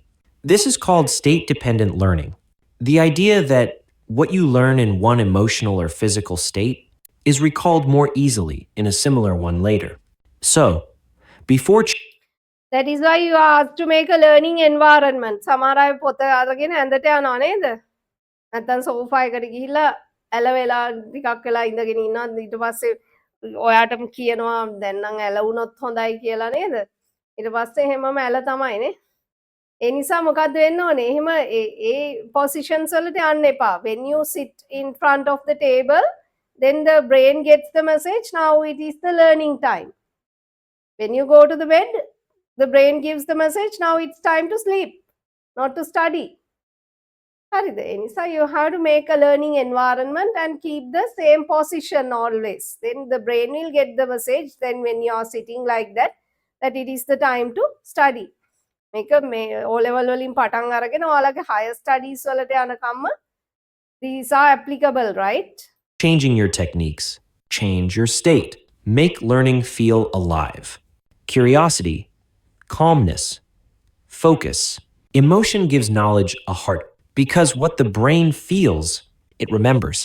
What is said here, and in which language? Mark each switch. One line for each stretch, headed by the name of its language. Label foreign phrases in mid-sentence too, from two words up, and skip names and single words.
English: This is called state-dependent learning. The idea that what you learn in one emotional or physical state is recalled more easily in a similar one later. So, before That is why you are asked to make a learning environment.
Sinhala: සමහර අය පොත අරගෙන ඇඳට යනවා නේද? නැත්තම් සෝෆා එකට ගිහිල්ලා ඇල වෙලා ටිකක් වෙලා ඉඳගෙන ඉන්නවා. ඊට පස්සේ ඔයාටම කියනවා දැන් නම් ඇල වුණොත් හොඳයි කියලා නේද? ඊට පස්සේ එහෙමම ඇල තමයි නේ. ඒ නිසා මොකක්ද වෙන්න ඕනේ? එහෙම ඒ positions වලට යන්න එපා.
English: When you sit in front of the table, then the brain gets the message, now it is the learning time. When you go to the bed, the brain gives the message, now it's time to sleep, not to study.
Sinhala: හරිද? ඒ නිසා
English: you have to make a learning environment and keep the same position always. Then the brain will get the message, then when you are sitting like that, that it is the time to study.
Sinhala: මේක මේ
English: O level
Sinhala: වලින් පටන් අරගෙන ඔයාලගේ
English: higher studies
Sinhala: වලට යනකම්ම
English: these are applicable, right? changing your techniques, change your state, make learning feel alive. Curiosity, calmness, focus. Emotion gives knowledge a heart because what the brain feels, it remembers.